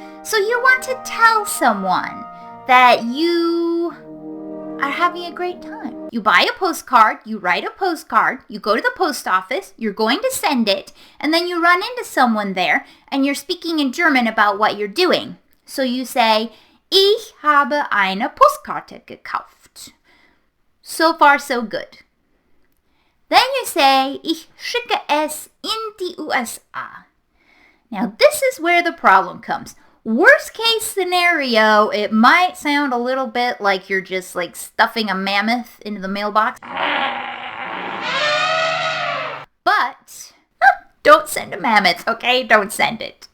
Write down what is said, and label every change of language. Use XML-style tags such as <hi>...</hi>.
<en>So you want to tell someone that you are having a great time. You buy a postcard, you write a postcard, you go to the post office, you're going to send it, and then you run into someone there and you're speaking in German about what you're doing. So you say,</en> <de>Ich habe eine Postkarte gekauft.</de> <en>So far, so good. Then you say,</en> <de>Ich schicke es in die USA.</de> <en>Now this is where the problem comes. Worst case scenario, it might sound a little bit like you're just like stuffing a mammoth into the mailbox. But don't send a mammoth, okay? Don't send it.</en>